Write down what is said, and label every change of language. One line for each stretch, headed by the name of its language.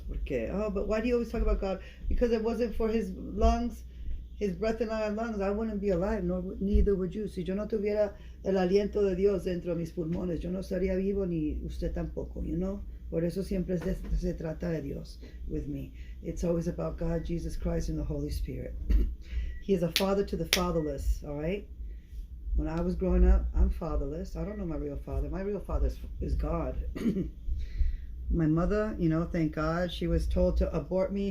English: Porque, but why do you always talk about God? Because it wasn't for his lungs, his breath in our lungs, I wouldn't be alive, neither would you.
Spanish: Si yo no tuviera el aliento de Dios dentro de mis pulmones, yo no estaría vivo, ni usted tampoco, Por eso siempre se trata de Dios
English: with me. It's always about God, Jesus Christ, and the Holy Spirit. He is a father to the fatherless, all right? When I was growing up, I'm fatherless. I don't know my real father. My real father is God. My mother, thank God, she was told to abort me.